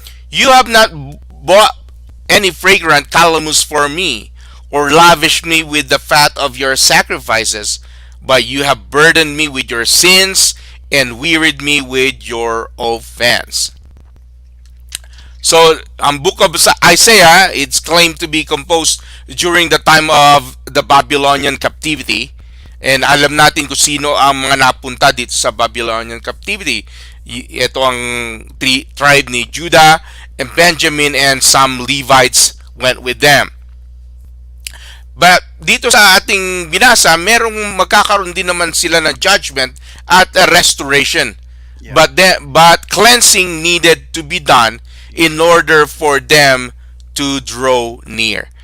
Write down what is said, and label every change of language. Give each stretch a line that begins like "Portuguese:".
English: You have not bought any fragrant calamus for me, or lavished me with the fat of your sacrifices, but you have burdened me with your sins and wearied me with your offense." So, ang book of Isaiah, it's claimed to be composed during the time of the Babylonian captivity.
Filipino: And alam natin kung sino ang mga napunta dito sa Babylonian captivity. Ito ang tribe ni Judah and Benjamin,
English: and some Levites went with them.
Filipino: But dito sa ating binasa, merong magkakaroon din naman sila ng judgment at a restoration.
English: Yeah. But cleansing needed to be done in order for them to draw near.